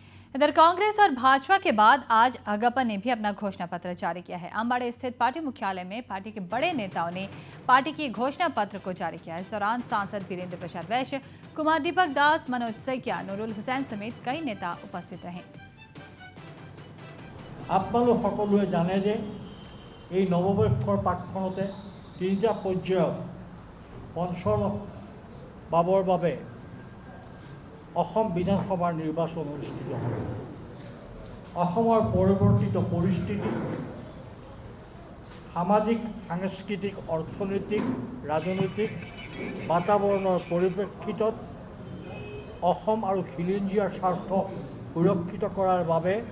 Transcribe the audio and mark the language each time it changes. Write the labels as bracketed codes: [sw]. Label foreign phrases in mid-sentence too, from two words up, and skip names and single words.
[hi] इधर कांग्रेस और भाजपा के बाद आज अगप्पा ने भी अपना घोषणा पत्र जारी किया है। अंबाड़े स्थित पार्टी मुख्यालय में पार्टी के बड़े नेताओं ने पार्टी की घोषणा पत्र को जारी किया। इस दौरान सांसद वीरेंद्र प्रसाद वैश्य, कुमार दीपक दास, मनोज सैकिया, नूरुल हुसैन समेत कई नेता उपस्थित रहे। [as] আপোনালোক সকলোৱে জানে যে এই নৱবৰ্ষৰ পাকখনতে তিনিটা পৰ্যায়ত পঞ্চম বাবৰ বাবে অসম বিধানসভাৰ নিৰ্বাচন অনুষ্ঠিত হ'ব। অসমৰ পৰিৱৰ্তিত পৰিস্থিতি সামাজিক, সাংস্কৃতিক, অৰ্থনৈতিক, ৰাজনৈতিক বাতাবৰণৰ পৰিপ্ৰেক্ষিতত অসম আৰু খিলঞ্জীয়াৰ স্বাৰ্থ সুৰক্ষিত কৰাৰ বাবে